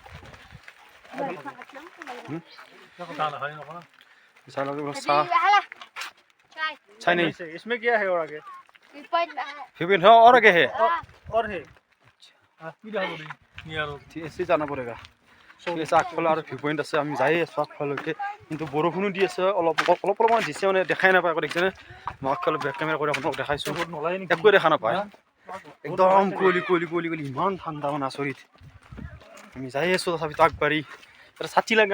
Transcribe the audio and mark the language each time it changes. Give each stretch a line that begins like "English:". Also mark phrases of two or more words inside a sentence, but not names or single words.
Hindi: चाय नहीं इसमें क्या है और आगे फिर है और आगे है और है ऐसे जाना पड़ेगा
Assamese: আগফালে আৰু ভিউ পইণ্ট আছে আমি যাই আছোঁ আগফালৈকে কিন্তু বৰষুণো দি আছে অলপ অলপমান দিছে মানে দেখাই নাপায় আকৌ দেখিছেনে মই আগফালে বেক কেমেৰা কৰি আপোনালোক দেখাইছোঁ একোৱে দেখা নাপায় একদম কুঁৱলী ইমান ঠাণ্ডা মানে আচৰিত আমি যাই আছোঁ তথাপিতো আগবাঢ়ি এটা ছাতি লাগে